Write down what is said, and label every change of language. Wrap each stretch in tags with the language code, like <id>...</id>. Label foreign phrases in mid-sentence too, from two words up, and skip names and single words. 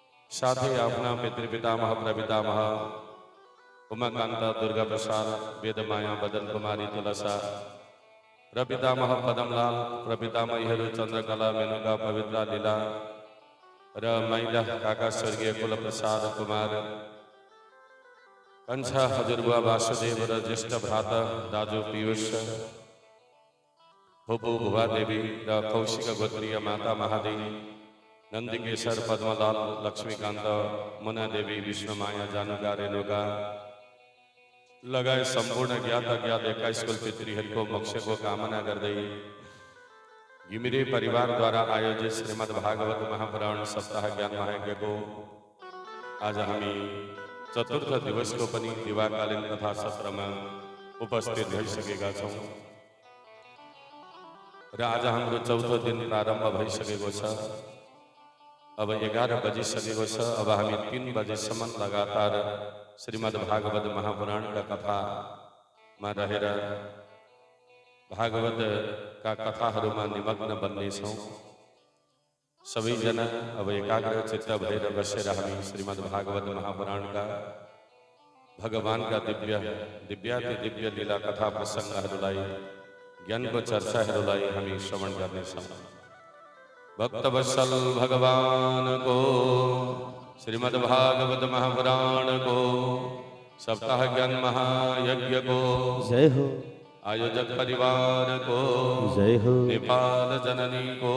<ne>साथे अपना पितृपितामह प्रपितामह उमाकांता दुर्गा प्रसाद वेदमाया बदन कुमारी तुलसा प्रपितामह पदमलाल प्रपितामह चंद्रकला मेनुका पवित्रा लीला र महिला काका स्वर्गीय कुल प्रसाद कुमार कंछा हजुरबुवा वासुदेव र ज्येष्ठ भ्राता दाजु पीयूष फुपू भुवा देवी र कौशिक गोत्रीय माता महादेवी नंदिकेश्वर पद्मलाल लक्ष्मीकांत मुना देवी विष्णुमाया जानुका रेणुका लगाए संपूर्ण ज्ञात अज्ञात 21 कुल पितृहरको मोक्ष को कामना गर्दै घिमिरे परिवार द्वारा आयोजित श्रीमद् भागवत महापुराण सप्ताह ज्ञान महायज्ञ को आज हामी चतुर्थ दिवस को पनि दिवाकालीन कथा सत्र में उपस्थित भइसकेका छौं र आज हाम्रो चौथो दिन प्रारम्भ भइसकेको छ। अब 11 बजिसकेको छ। अब हामी 3 बजेसम्म लगातार श्रीमद् भागवत महापुराण का कथा में रहेर भागवत का कथाहरूमा निमग्न बन्नेछौं। सबैजना अब एकाग्र चित्त भएर बसेर हामी श्रीमद् भागवत महापुराण का भगवान का दिव्याति दिव्य लीला कथा प्रसंगहरूलाई ज्ञान को चर्चाहरूलाई हामी श्रवण गर्नेछौं। भक्तवत्सल भगवान को श्रीमद् भागवत महापुराण को सप्ताह ज्ञान महायज्ञ को जय हो। आयोजक परिवार को जय हो। नेपाल जननी को</ne>